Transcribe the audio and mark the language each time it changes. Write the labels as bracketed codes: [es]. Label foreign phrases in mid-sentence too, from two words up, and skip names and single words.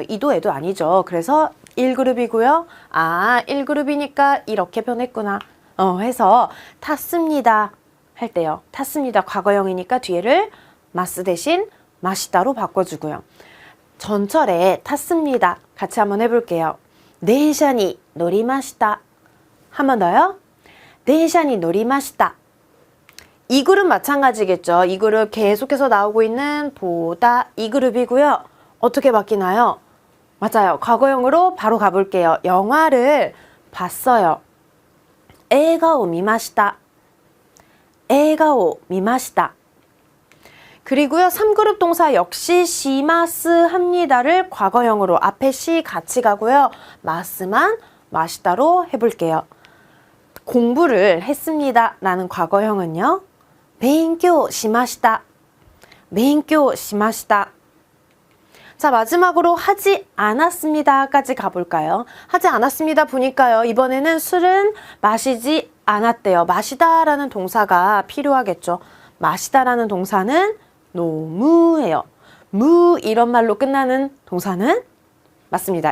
[ko] 이도 애도 아니죠. 그래서 1그룹이고요. 아, 1그룹이니까 이렇게 변했구나. 해서 탔습니다 할 때요. 탔습니다. 과거형이니까 뒤에를 마스 대신 마시다로 바꿔주고요. 전철에 탔습니다. 같이 한번 해볼게요. [ja] 電車に乗りました. [ko] 한 번 더요. [ja] 電車に乗りました. [ko] 이 그룹 마찬가지겠죠. 이 그룹 계속해서 나오고 있는 보다 이 그룹이고요. 어떻게 바뀌나요? 맞아요. 과거형으로 바로 가볼게요. 영화를 봤어요. [ja] 映画を見ました. 映画を見ました. [ko] 그리고요. 3그룹 동사 역시 시마스 합니다를 과거형으로 앞에 시 같이 가고요. 마스만 마시다로 해볼게요. 공부를 했습니다 라는 과거형은요. [ja] 勉強しました. 勉強しました. [ko] 자, 마지막으로 하지 않았습니다까지 가볼까요? 하지 않았습니다 보니까요. 이번에는 술은 마시지 않았대요. 마시다라는 동사가 필요하겠죠. 마시다라는 동사는 노무예요. 무 이런 말로 끝나는 동사는 맞습니다.